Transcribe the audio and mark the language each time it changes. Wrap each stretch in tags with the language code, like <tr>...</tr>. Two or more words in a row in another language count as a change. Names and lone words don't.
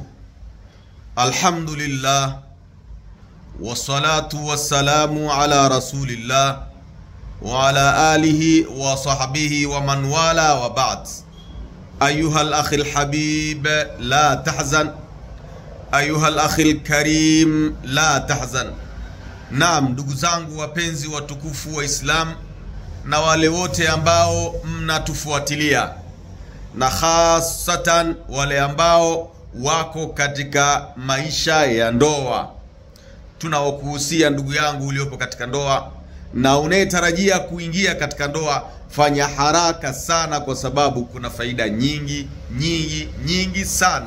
<ar>الحمد لله والصلاة والسلام على رسول الله وعلى آله وصحبه ومن والاه وبعد. أيها الأخ الحبيب لا تحزن، أيها الأخ الكريم لا تحزن.</ar> <sw>Naam, ndugu zangu wapenzi watukufu wa Islam na wale wote ambao mnatufuatilia, na hasatan wale ambao wako katika maisha ya ndoa, tunawakuhusia ndugu yangu uliopo katika ndoa na unayetarajia kuingia katika ndoa, fanya haraka sana, kwa sababu kuna faida nyingi sana.</sw>